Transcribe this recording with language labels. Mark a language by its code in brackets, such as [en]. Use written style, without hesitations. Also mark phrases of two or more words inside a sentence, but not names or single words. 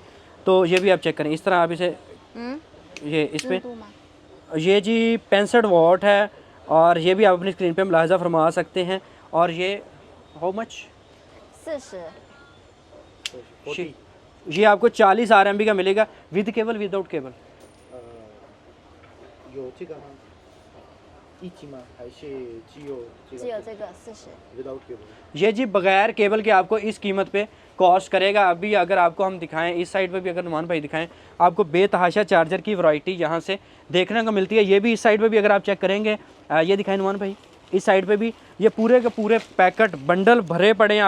[hi] तो ये भी आप चेक करें, इस तरह आप इसे ये इस पे ये जी 65 वाट है और ये भी आप अपनी स्क्रीन पे मुलाहिजा फरमा सकते हैं। और ये [en] how much? [hi] 40 ये आपको 40 RMB का मिलेगा, [en] with cable without cable? [zh] 有这个吗？一机吗？还是只有这个？只有这个40 [en] without cable？ [hi] ये जी बगैर केबल के आपको इस कीमत पे कॉस्ट करेगा। अभी अगर आपको हम दिखाएं, इस साइड पे भी अगर नुमान भाई दिखाएं, आपको बेतहाशा चार्जर की वैरायटी यहाँ से देखने को मिलती है। ये भी इस साइड पे भी अगर आप चेक करेंगे, ये दिखाएं नुमान भाई, इस साइड पे भी ये पूरे के पूरे पैकेट बंडल भरे पड़े हैं।